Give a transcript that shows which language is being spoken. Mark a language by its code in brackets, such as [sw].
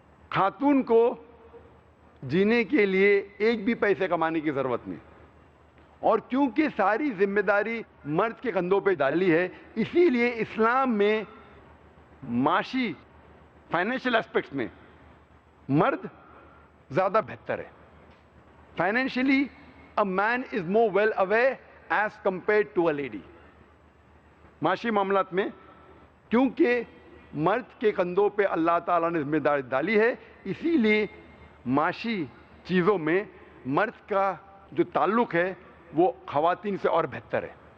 [ur] خاتون کو جینے کے لیے ایک بھی پیسے کمانے کی ضرورت نہیں. اور کیونکہ ساری ذمہ داری مرد کے کندھوں پہ ڈالی ہے، اسی لیے اسلام میں معاشی فائنینشیل اسپیکٹس میں مرد زیادہ بہتر ہے. [en] Financially a man is more well aware as compared to a lady. [ur] معاشی معاملات میں کیونکہ مرد کے کندھوں پہ اللہ تعالیٰ نے ذمہ داری ڈالی ہے، اسی لیے معاشی چیزوں میں مرد کا جو تعلق ہے وہ خواتین سے اور بہتر ہے.